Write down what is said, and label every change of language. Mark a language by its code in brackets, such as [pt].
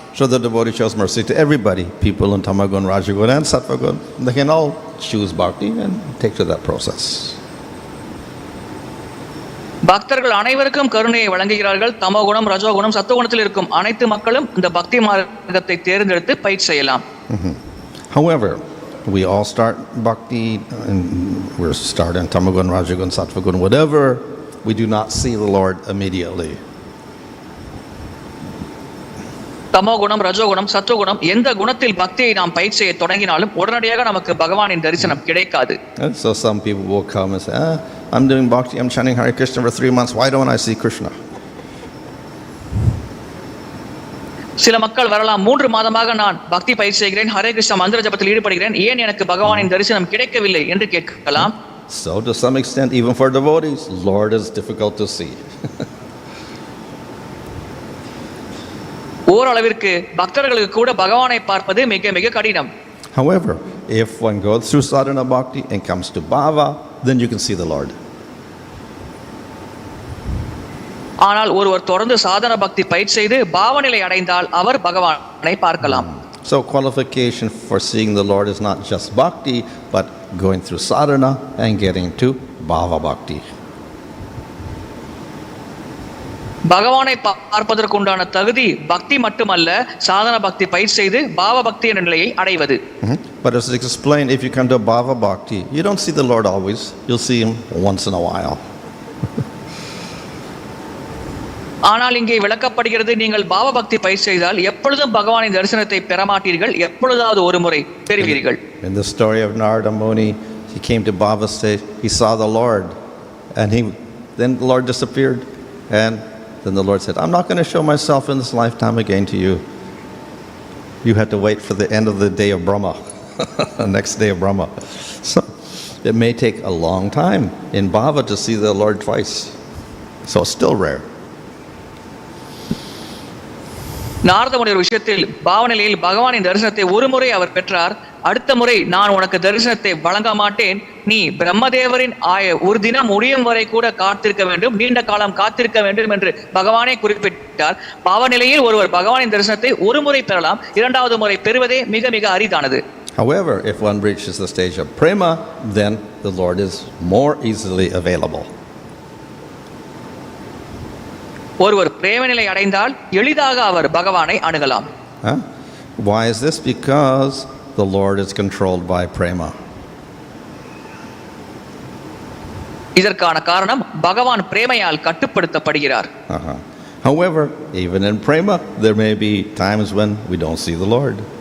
[en] So the devotee shows mercy to everybody, people in Tamagun, Rajagun and Sattvagun. They can all choose bhakti and take to that process. [ta] பக்தர்கள் அனைவருக்கும் கருணையை வழங்குகிறார்கள். தமோ குணம், ரஜோகுணம், சத்துவகுணத்தில் இருக்கும் அனைத்து மக்களும் இந்த பக்தி மார்க்கத்தை தேர்ந்தெடுத்து பயிற்சி செய்யலாம். [en] However, we all start bhakti and we're starting Tamagun, Rajagun, Sattvagun, whatever. We do not see the Lord immediately. [ta] தமோ குணம், ரஜோகுணம், சத்துவகுணம் எந்த குணத்தில் பக்தியை நாம் பயிற்சி செய்ய தொடங்கினாலும் உடனடியாக நமக்கு பகவானின் தரிசனம் கிடைக்காது. [en] So some people will come and say, I'm doing bhakti, I'm chanting Hare Krishna for 3 months, why don't I see Krishna? [ta] சில மக்கள் வரலாம், 3 மாதமாக நான் பக்தி பயிற்சி செய்கிறேன், ஹரே கிருஷ்ணா மந்திர ஜபத்தில் ஈடுபடுகிறேன், ஏன் எனக்கு பகவானின் தரிசனம் கிடைக்கவில்லை என்று கேட்கலாம். [en] So to some extent, even for devotees, Lord is difficult to see. [ta] ஓரளவிற்கு பக்தர்களுக்கு கூட பகவானை பார்ப்பது மிக மிக கடினம். [en] However, if one goes through sadhana bhakti and comes to bhava, then you can see the Lord. [ta] ஆனால் ஒருவர் தொடர்ந்து சாதன பக்தி பயிற்சி செய்து பாவநிலை அடைந்தால் அவர் பகவானை பார்க்கலாம். [en] So qualification for seeing the Lord is not just bhakti, but going through sadhana and getting to bhava bhakti. [ta] பகவானை பார்ப்பதற்கு உண்டான தகுதி பக்தி மட்டுமல்ல, சாதன பக்தி பயிற்சி செய்து பாவ பக்தி என்ற நிலையை அடைவது. [en] But as explained, if you come to bhava bhakti, you don't see the Lord always, you'll see him once in a while. [ta] ஆனால் இங்கே விளக்கப்படுகிறது, நீங்கள் பாவ பக்தி பயிற்சி செய்தால் எப்பொழுதும் பகவானின் தரிசனத்தை பெறமாட்டீர்கள், எப்பொழுதாவது ஒரு முறை பெறுவீர்கள். [en] In the story of Narada Muni, he came to bhava stage, he saw the Lord, and then the Lord disappeared, and then the Lord said, I'm not going to show myself in this lifetime again to you. You have to wait for the end of the day of Brahma, the next day of Brahma. So it may take a long time in bhava to see the Lord twice. So it's still rare. [ta] நாரதமுனிவர் விஷயத்தில் பாவநிலையில் பகவானின் தரிசனத்தை ஒரு முறை அவர் பெற்றார். அடுத்த முறை நான் உனக்கு தரிசனத்தை வழங்க மாட்டேன், நீ பிரம்மதேவரின் ஒரு தினம் முடியும் வரை கூட காத்திருக்க வேண்டும், நீண்ட காலம் காத்திருக்க வேண்டும் என்று பகவானே குறிப்பிட்டார். பாவநிலையில் ஒருவர் பகவானின் தரிசனத்தை ஒரு முறை பெறலாம், இரண்டாவது முறை பெறுவதே மிக மிக அரிதானது. [en] However, if one reaches the stage of prema, then the Lord is more easily available. [ta] ஒருவர் பிரேம நிலை அடைந்தால் எளிதாக அவர் பகவானை அணுகலாம். [en] Why is this? Because the Lord is controlled by prema. [ta] இதற்கான காரணம் பகவான் பிரேமையால் கட்டுப்படுத்தப்படுகிறார். [en] However, even in prema, there may be times when we don't see the Lord.